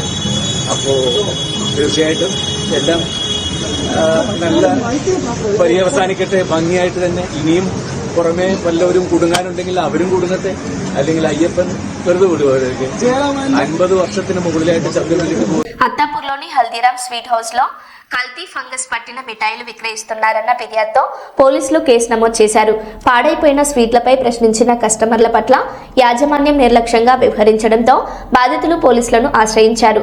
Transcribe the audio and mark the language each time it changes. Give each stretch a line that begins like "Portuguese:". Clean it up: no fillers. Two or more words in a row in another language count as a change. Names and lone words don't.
Malayalam: അപ്പോ തീർച്ചയായിട്ടും എല്ലാം നല്ല പര്യവസാനിക്കട്ടെ, ഭംഗിയായിട്ട് തന്നെ. ഇനിയും പുറമെ വല്ലവരും കുടുങ്ങാനുണ്ടെങ്കിൽ അവരും കുടുങ്ങട്ടെ, അല്ലെങ്കിൽ അയ്യപ്പൻ വെറുതെ വിടുവാർക്ക് 50 വർഷത്തിന് മുകളിലായിട്ട് ശബരിമലയ്ക്ക് പോകും.
Telugu: అత్తాపూర్లోని హల్దీరామ్ స్వీట్ హౌస్ లో కల్తీ ఫంగస్ పట్టిన మిఠాయిలు విక్రయిస్తున్నారన్న ఫిర్యాదుతో పోలీసులు కేసు నమోదు చేశారు. పాడైపోయిన స్వీట్లపై ప్రశ్నించిన కస్టమర్ల పట్ల యాజమాన్యం నిర్లక్ష్యంగా వ్యవహరించడంతో బాధితులు పోలీసులను ఆశ్రయించారు.